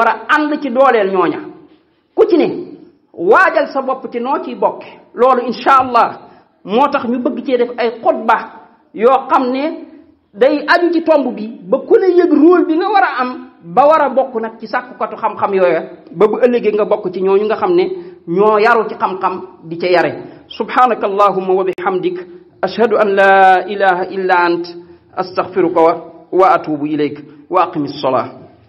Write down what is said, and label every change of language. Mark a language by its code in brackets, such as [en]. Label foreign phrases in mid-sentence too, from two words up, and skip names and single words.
[wo] war a ànd ci dooleel ñooña ku ci ne waajal sa bopp ci noo ciy bokke loolu [ar] إن شاء الله [wo] moo tax ñu bëgg cee def ay xutba yoo xam ne day aju ci tomb bi ba ku ne yëg rôle bi nga war a am ba war a bokk nag ci sàkkukatu xam-xam yooya ba bu ëllëgee nga bokk ci ñooñu nga xam ne ñoo yaru ci xam-xam di ca yare [ar] سبحانك اللهم وبحمدك أشهد أن لا إله إلا أنت أستغفرك وأتوب إليك وأقم الصلاة